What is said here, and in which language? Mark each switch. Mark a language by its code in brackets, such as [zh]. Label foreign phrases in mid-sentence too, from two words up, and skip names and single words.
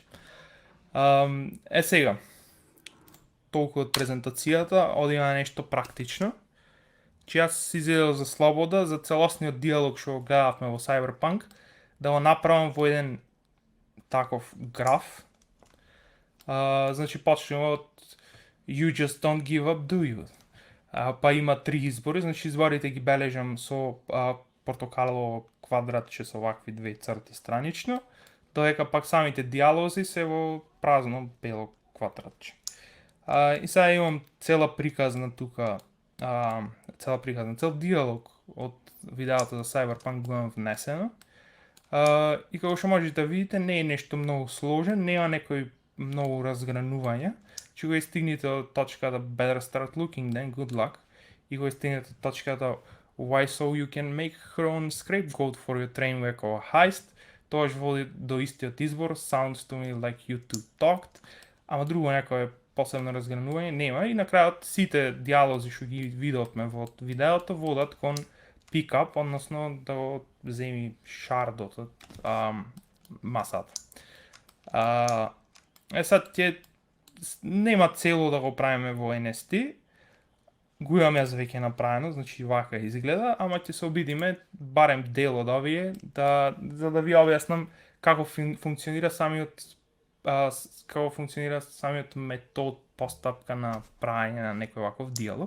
[mk] Сега, толку од презентацијата, одиме на нешто практично. Че јас си изедел за слобода, за целосниот диалог што го гледавме во Cyberpunk, да го направам во еден таков граф. Значи, почнеме од [en] You just don't give up, do you? [mk] Па има три избори, значи изборите ги бележам со портокалово квадратче со вакви две црти странично, додека пак самите диалози се во празно бело квадратче. И сега имам цела приказна тука, цел диалог од видеото за Cyberpunk го имам внесено. И како што можете да видите, не е нешто многу сложен, нема некои многу разгранувања. Че го стигнете од точката [en] Better start looking, then good luck. [mk] И го стигнете од точката [en] Why so you can make your own scapegoat for your train wreck or heist. [mk] тоаш води до истиот избор [en] Sounds to me like you two talked, [mk] ама друго некое посебно разгранување нема и на крајот сите диалози што ги видовме во видеото водат кон [en] pick up, [mk] односно да го земи шардот од масата. Сад ќе нема цело да го правиме во NST, го имам јас веќе направено, значи вака изгледа, ама ќе се обидиме барем дел од овие за да ви објаснам како функционира самиот метод постапка на правење на некој ваков диалог.